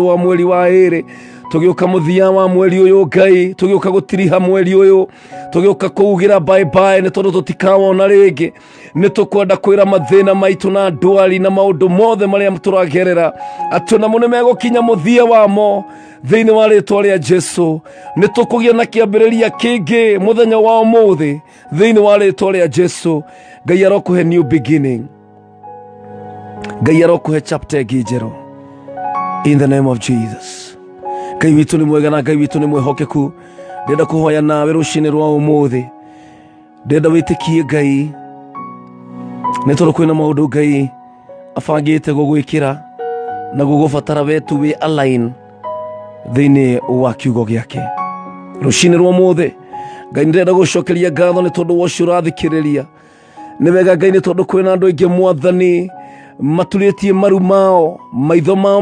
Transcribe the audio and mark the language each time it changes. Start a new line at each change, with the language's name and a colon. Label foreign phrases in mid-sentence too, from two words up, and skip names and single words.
Kikuyu: wa mweri wa 2 tugiuka muthia wa mweri uyu Ngai tugiuka gutiriha mweri uyu tugiuka kuugira
English: bye bye
Kikuyu: ni tondu tutikawona ringi ni tukwenda kwira mathina maitu na ndwari na maundu mothe maria turagerera atuna mune megukinya muthia wamo thiini wa ritwa ria Jesu ni tukugia na kiambiriria kingi muthenya wa umuthi thiini wa ritwa ria Jesu Ngai arokuhe
English: new beginning
Kikuyu: Ngai arokuhe chapter njeru
English: in the name of Jesus
Kikuyu: Ngai witu ni mwega na Ngai witu ni mwihokeku ndenda kuhoya nawe rucini rwa umuthi ndenda witikie Ngai ni tondu kwina maundu Ngai afangite gugwikira na gugubatara wetu wi align thiini wa kiugo giake rucini rwa umuthi Ngai ndenda gucokeria ngatho ni tondu wocio urathikiriria ni wega Ngai ni tondu kwina andu aingi mwathani maturitie maru mao maitho mao